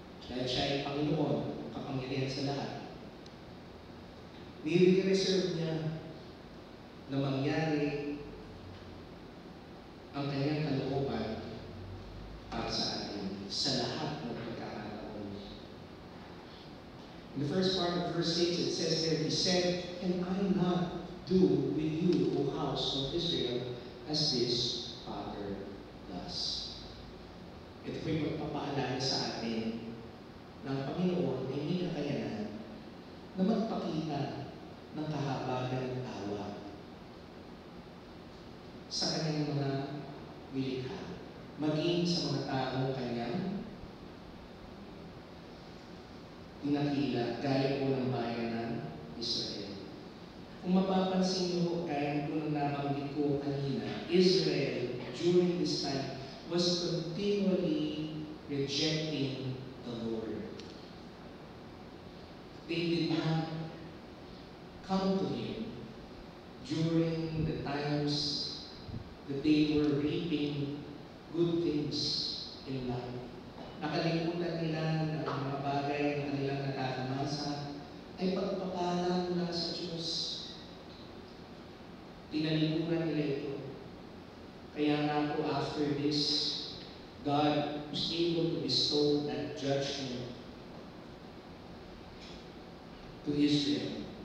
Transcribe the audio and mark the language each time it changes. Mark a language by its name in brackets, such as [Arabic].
[Filipino] Dahil siya ay Panginoon, kapangyarihan sa lahat. Nire-reserve niya na mangyari ang kanyang kalooban para sa atin sa lahat ng pagkakataon. [English] In the first part of verse 6, it says there, He said, "Can I not do with you, O house of Israel, as this Father does?" [Filipino] Ito po'y magpapaalala sa atin ng Panginoon ay may kakayanan na magpakita ng kahabagan ng awa sa kanyang mga nilikha, maging sa mga taong kanyang dinakila, gaya po ng bayan ng Israel. Kung mapapansin niyo, gaya po ng nabanggit ko kanina, [English] Israel during this time was continually rejecting the Lord. They did not come to Him during the times that they were reaping good things in life. [Filipino] Nakalimutan nila na ang mga bagay na kanilang nakakamasa ay pagpapala mula sa Diyos. Tinalimutan nila ito. Kaya nga po [English] after this, God was able to bestow that judgment to Israel.